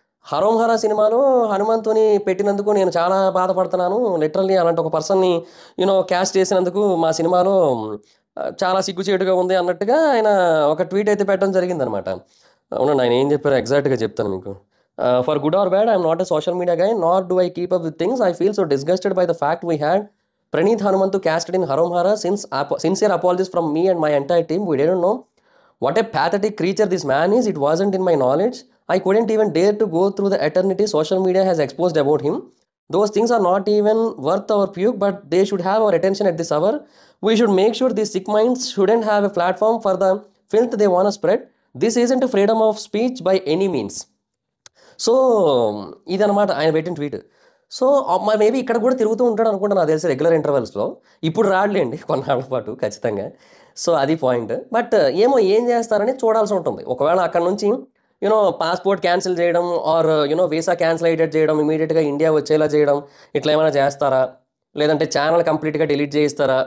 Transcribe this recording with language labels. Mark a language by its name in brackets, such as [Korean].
[Telugu] హరోం హరా సినిమాలో హనుమంతుని పెట్టినందుకు నేను చాలా బాధపడుతున్నాను, లిటరల్లీ అలాంటి ఒక పర్సన్ని క్యాస్ట్ చేసినందుకు మా సినిమాలో చాలా సిగ్గుచేటుగా ఉంది అన్నట్టుగా ఆయన ఒక ట్వీట్ అయితే పెట్టడం జరిగిందనమాట. అవునండి, ఆయన ఏం చెప్పారో ఎగ్జాక్ట్గా చెప్తాను మీకు. [English] For good or bad, I'm not a social media guy, not do I keep up with things. I feel so disgusted by the fact we had Pranith Hanumantu casted in Harom Hara. Sincere apologies from me and my entire team. We didn't know what a pathetic creature this man is. It wasn't in my knowledge. I couldn't even dare to go through the eternity social media has exposed about him. Those things are not even worth our puke, but they should have our attention at this hour. We should make sure these sick minds shouldn't have a platform for the filth they want to spread. This isn't a freedom of speech by any means. [Telugu] So ఇదనమాట ఆయన పెట్టిన tweet. So maybe ఇక్కడ కూడా తిరుగుతూ ఉంటాడు అనుకుంటా నాకు తెలిసి రెగ్యులర్ ఇంటర్వెల్స్లో. ఇప్పుడు రాడలేండి కొన్నాళ్ళ పాటు ఖచ్చితంగా. సో అది పాయింట్. బట్ ఏమో ఏం చేస్తారని చూడాల్సి ఉంటుంది. ఒకవేళ అక్కడ నుంచి పాస్పోర్ట్ క్యాన్సిల్ చేయడం ఆర్ వీసా క్యాన్సిల్ చేయడం, ఇమీడియట్గా ఇండియా వచ్చేలా చేయడం, ఇట్లా ఏమైనా చేస్తారా, లేదంటే ఛానల్ కంప్లీట్గా డిలీట్ చేయిస్తారా?